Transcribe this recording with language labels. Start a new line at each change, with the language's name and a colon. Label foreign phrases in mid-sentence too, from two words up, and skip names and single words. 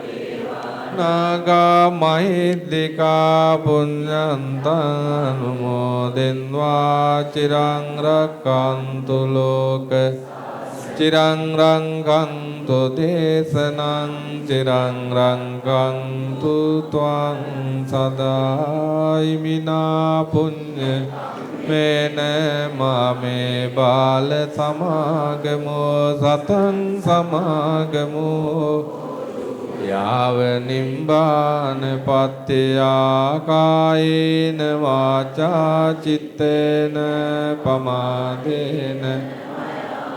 Pali: නාගා මහිද්దికා පුඤ්ඤන්තං අනුමෝදින්වා චිරං රක්ඛන්තු ලෝක චිරං රංගන්තු දේශනං චිරං රංගන්තු ත්වං සදා ඉමිනා පුඤ්ඤ මේන මාමේ බාල සමාගමෝ සතං සමාගමෝ යාව නිම්බාන පත්ත්‍යා කායේන වාචා චිත්තේන පමාදේන